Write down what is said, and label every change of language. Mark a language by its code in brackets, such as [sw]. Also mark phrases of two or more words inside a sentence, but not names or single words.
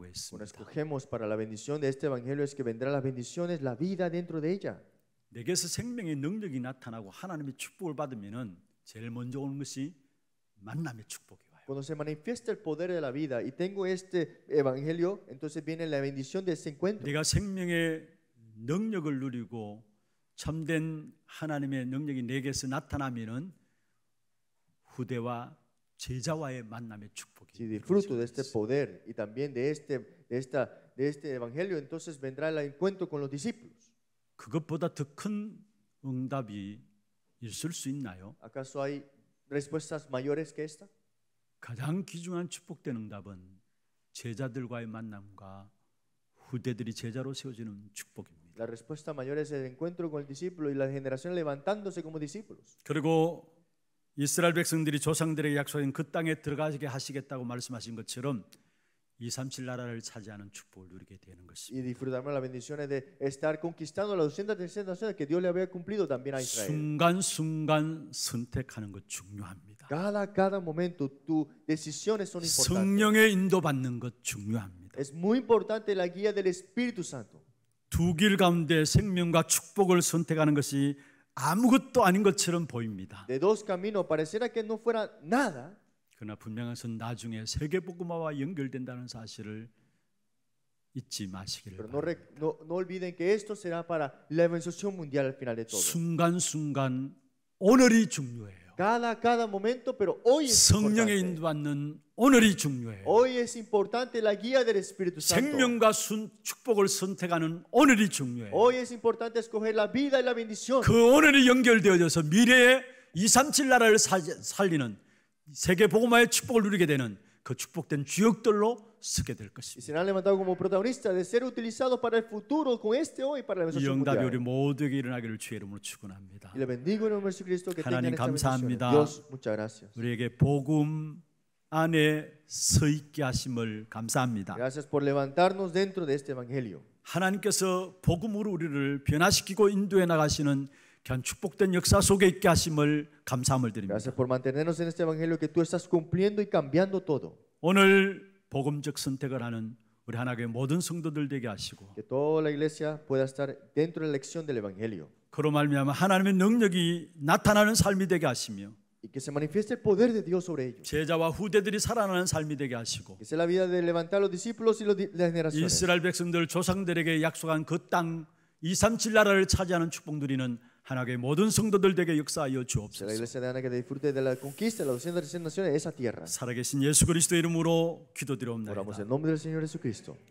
[es] Cuando [ko] 했습니다. [es] escogemos para la bendición de este evangelio es que vendrán las bendiciones, la vida dentro de ella. [ko] 내게서 생명의 능력이 나타나고 하나님의 축복을 받으면은 제일 먼저 오는 것이 만남의 축복이 와요. [es] Cuando se manifiesta el poder de la vida y tengo este evangelio, entonces viene la bendición de ese encuentro. [ko] 내가 생명의 능력을 누리고 참된 하나님의 능력이 내게서 나타나면은 후대와 제자와의 만남의 축복이 [es] Si disfruto de este poder y también de este evangelio, entonces vendrá el encuentro con los discípulos. [ko] 그것보다 더 큰 응답이 있을 수 있나요? [es] ¿Acaso hay respuestas mayores que esta? [ko] 가장 귀중한 축복된 응답은 제자들과의 만남과 후대들이 제자로 세워지는 축복입니다. [es] La respuesta mayor es el encuentro con el discípulo y la generación levantándose como discípulos. [ko] 그리고 이스라엘 백성들이 조상들에게 약속한 그 땅에 들어가게 하시겠다고 말씀하신 것처럼 237 나라를 차지하는 축복을 누리게 되는 [es] Y [ko] 것입니다. [es] disfrutamos las bendiciones de estar conquistando las 237 naciones que Dios le había cumplido también a Israel. [ko] 순간순간 선택하는 것 중요합니다. [es] Cada momento tus decisiones son importantes. [ko] 성령의 인도받는 것 중요합니다. [es] Es muy importante la guía del Espíritu Santo. [ko] 두 길 가운데 생명과 축복을 선택하는 것이 아무것도 아닌 것처럼 보입니다. [es] De dos caminos, pareciera que no fuera nada, [ko] 그러나 분명한 것은 나중에 세계복음화와 연결된다는 사실을 잊지 마시기를 [es] pero [ko] 바랍니다. [es] no olviden que esto será para la evangelización mundial al final de todo. [ko] 순간순간 오늘이 중요해요. [es] Cada momento, pero hoy es [ko] 성령의 [es] importante. [ko] 인도받는 오늘이 중요해요. [es] Hoy es importante la guía del Espíritu Santo. [ko] 생명과 축복을 선택하는 오늘이 중요해요. [es] Hoy es importante escoger la vida y la bendición. [ko] 그 오늘이 연결되어져서 미래의 237 나라를 살리는 세계복음화의 축복을 누리게 되는 그 축복된 주역들로 서게 될 [es] Y [ko] 것입니다. [es] serán levantados como protagonistas de ser utilizados para el futuro con este hoy para la [ko] 이 [es] evangelización [ko] 응답이 우리 [es] mundial. [ko] 모두에게 일어나기를 주의 이름으로 축원합니다. [es] Y le bendigo en el nombre de Jesucristo que [ko] 하나님 [es] tengan estas bendiciones. [ko] 감사합니다. [es] Dios, muchas gracias. [ko] 우리에게 복음 안에 서 있게 하심을 감사합니다. [es] Gracias por levantarnos dentro de este evangelio. [ko] 하나님께서 복음으로 우리를 변화시키고 인도해 나가시는 귀한 축복된 역사 속에 있게 하심을 감사함을 드립니다. [es] Gracias por mantenernos en este evangelio que tú estás cumpliendo y cambiando todo. [ko] 오늘 복음적 선택을 하는 우리 하나님의 모든 성도들 되게 하시고 [es] Que toda la iglesia pueda estar dentro de la elección del evangelio. [ko] 그로 말미암아 하나님의 능력이 나타나는 삶이 되게 하시며 [es] Y que se manifieste el poder de Dios sobre ellos. [ko] 제자와 후대들이 살아나는 삶이 되게 하시고 [es] Que sea la vida de levantar a los discípulos y las generaciones. [ko] 이스라엘 백성들 조상들에게 약속한 그 땅 237 나라를 차지하는 축복 누리는 하나님의 모든 성도들 되게 역사하여 [es] Sea la [ko] 주옵소서. [es] iglesia de Ana que disfrute de la conquista de las 237 naciones de esa tierra. [ko] 살아계신 예수 그리스도 이름으로 [es] Oramos [ko] 기도드리옵나이다. [es] en nombre del Señor Jesucristo.